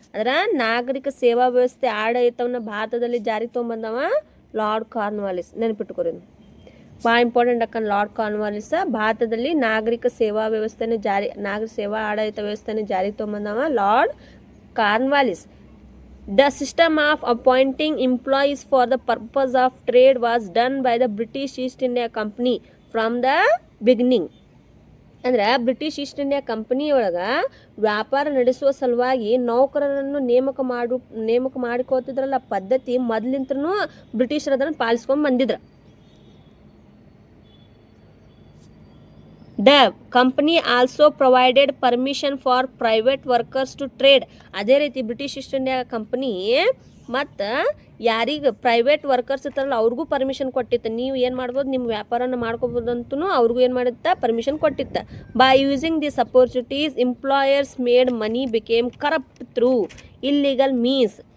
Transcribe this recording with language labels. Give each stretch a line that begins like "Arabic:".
Kannada: ಅಂದ್ರೆ ನಾಗರಿಕ ಸೇವಾ ವ್ಯವಸ್ಥೆ ಆಡಳಿತವನ್ನು ಭಾರತದಲ್ಲಿ ಜಾರಿಗೆ ತೊಗೊಂಬಂದವ ಲಾರ್ಡ್ ಕಾರ್ನ್ವಾಲಿಸ್. ನೆನಪಿಟ್ಟುಕೊರಿ, ಭಾಳ ಇಂಪಾರ್ಟೆಂಟ್ ಅಕ್ಕನ್. ಲಾರ್ಡ್ ಕಾರ್ನ್ವಾಲಿಸ್ ಭಾರತದಲ್ಲಿ ನಾಗರಿಕ ಸೇವಾ ವ್ಯವಸ್ಥೆನ ನಾಗರಿಕ ಸೇವಾ ಆಡಳಿತ ವ್ಯವಸ್ಥೆನ ಜಾರಿಗೆ ತೊಗೊಂಬಂದವ lord Cornwallis.
English: The system of appointing employees for the purpose of trade was done by the British East India Company from the beginning.
Kannada: ಅಂದ್ರೆ ಬ್ರಿಟಿಷ್ ಈಸ್ಟ್ ಇಂಡಿಯಾ ಕಂಪನಿ ಒಳಗೆ ವ್ಯಾಪಾರ ನಡೆಸುವ ಸಲುವಾಗಿ ನೌಕರರನ್ನು ನೇಮಕ ಮಾಡಿಕೋತಿದ್ರಲ್ಲ ಪದ್ಧತಿ ಮೊದಲಿಂತ್ರನೂ ಬ್ರಿಟಿಷರು ಅದನ್ನು ಪಾಲಿಸ್ಕೊಂಡು ಬಂದಿದ್ರು.
English: The company also provided permission for private workers to trade.
Kannada: ಅದೇ ರೀತಿ ಬ್ರಿಟಿಷ್ ಈಸ್ಟ್ ಇಂಡಿಯಾ ಕಂಪನಿ ಮತ್ತು ಯಾರಿಗೆ ಪ್ರೈವೇಟ್ ವರ್ಕರ್ಸ್ ಇರ್ತಾರಲ್ಲ ಅವ್ರಿಗೂ ಪರ್ಮಿಷನ್ ಕೊಟ್ಟಿತ್ತು. ನೀವು ಏನು ಮಾಡ್ಬೋದು, ನಿಮ್ಮ ವ್ಯಾಪಾರನ ಮಾಡ್ಕೋಬೋದು ಅಂತೂ ಅವ್ರಿಗೂ ಏನು ಮಾಡಿತ್ತ, ಪರ್ಮಿಷನ್ ಕೊಟ್ಟಿತ್ತು.
English: By using this opportunities employers made money became corrupt through illegal means.